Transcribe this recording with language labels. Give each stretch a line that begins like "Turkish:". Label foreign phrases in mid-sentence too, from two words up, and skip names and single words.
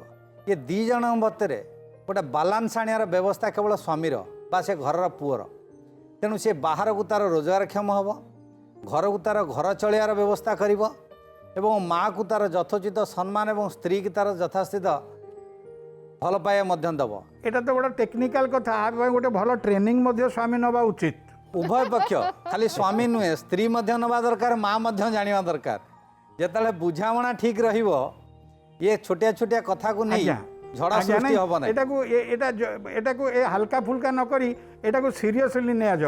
Odia: ଏ ଦୁଇ ଜଣଙ୍କ ଭିତରେ ଗୋଟେ ବାଲାନ୍ସ ଆଣିବାର ବ୍ୟବସ୍ଥା କେବଳ ସ୍ୱାମୀର ବା ସେ ଘରର ପୁଅର। ତେଣୁ ସେ ବାହାରକୁ ତାର ରୋଜଗାରକ୍ଷମ ହେବ, ଘରକୁ ତାର ଘର ଚଳିବାର ବ୍ୟବସ୍ଥା କରିବ ଏବଂ ମାଆକୁ ତାର ଯଥୋଚିତ ସମ୍ମାନ ଏବଂ ସ୍ତ୍ରୀକି ତାର ଯଥାସ୍ଥିତ ଭଲ ପାଇବା ମଧ୍ୟ ଦେବ। ଏଟା ତ ଗୋଟେ ଟେକନିକାଲ କଥା, ଆ ପାଇଁ ଗୋଟେ ଭଲ ଟ୍ରେନିଂ ମଧ୍ୟ ସ୍ୱାମୀ ନେବା ଉଚିତ। ଉଭୟ ପକ୍ଷ ଖାଲି ସ୍ୱାମୀ ନୁହେଁ ସ୍ତ୍ରୀ ମଧ୍ୟ ନେବା ଦରକାର, ମା ମଧ୍ୟ ଜାଣିବା ଦରକାର। ଯେତେବେଳେ ବୁଝାମଣା ଠିକ୍ ରହିବ ଇଏ ଛୋଟିଆ ଛୋଟିଆ କଥାକୁ ନେଇ ଝଡ଼ା ସୃଷ୍ଟି ହେବ ନାହିଁ। ଏଟାକୁ ଏ
Hindi: हल्का फुल्का
Odia: ନ କରି ଏଟାକୁ ସିରିୟସଲି ନିଆଯାଉ।